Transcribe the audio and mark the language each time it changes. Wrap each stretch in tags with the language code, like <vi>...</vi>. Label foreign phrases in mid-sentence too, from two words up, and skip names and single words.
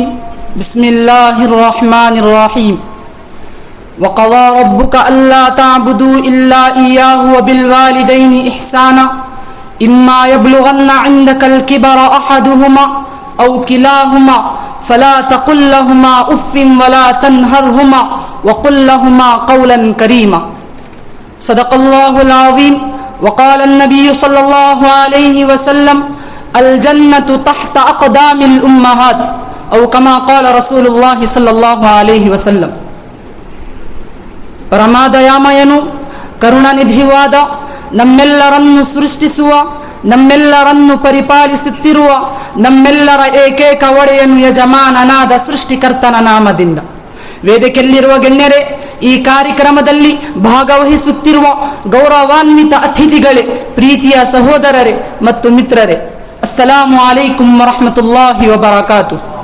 <ar>بسم الله الرحمن الرحيم وقضى ربك ألا تعبدوا إلا إياه وبالوالدين إحسانا إما يبلغن عندك الكبر أحدهما أو كلاهما فلا تقل لهما أف ولا تنهرهما وقل لهما قولا كريما. صدق الله العظيم. وقال النبي صلى الله عليه وسلم الجنة تحت أقدام الأمهات أو كما قال رسول الله صلى الله عليه وسلم.</ar> <kn>ಪರಮಾದಯಾಮಯನು ಕರುಣಾನಿಧಿವಾದ ನಮ್ಮೆಲ್ಲರನ್ನು ಸೃಷ್ಟಿಸುವ ನಮ್ಮೆಲ್ಲರನ್ನು ಪರಿಪಾಲಿಸುತ್ತಿರುವ ನಮ್ಮೆಲ್ಲರ ಏಕೈಕ ಒಡೆಯನು ಯಜಮಾನನಾದ ಸೃಷ್ಟಿಕರ್ತನ ನಾಮದಿಂದ ವೇದಿಕೆಯಲ್ಲಿರುವ ಗಣ್ಯರೇ, ಈ ಕಾರ್ಯಕ್ರಮದಲ್ಲಿ ಭಾಗವಹಿಸುತ್ತಿರುವ ಗೌರವಾನ್ವಿತ ಅತಿಥಿಗಳೇ, ಪ್ರೀತಿಯ ಸಹೋದರರೇ ಮತ್ತು ಮಿತ್ರರೇ,</kn> <ar>السلام عليكم ورحمة الله وبركاته.</ar>